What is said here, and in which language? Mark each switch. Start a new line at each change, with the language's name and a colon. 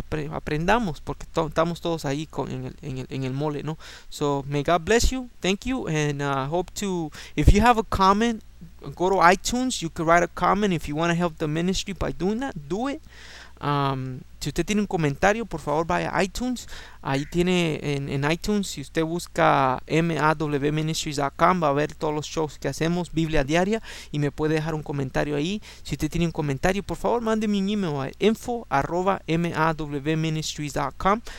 Spanish: Aprendamos, porque estamos todos ahí en el mole, ¿no?
English: So, may God bless you, thank you, and hope to, if you have a comment, go to iTunes, you can write a comment if you want to help the ministry by doing that, do it.
Spanish: Si usted tiene un comentario, por favor vaya a iTunes. Ahí tiene en iTunes, si usted busca mawministries.com, va a ver todos los shows que hacemos, Biblia Diaria, y me puede dejar un comentario ahí. Si usted tiene un comentario, por favor, mándeme un email a info@mawministries.com.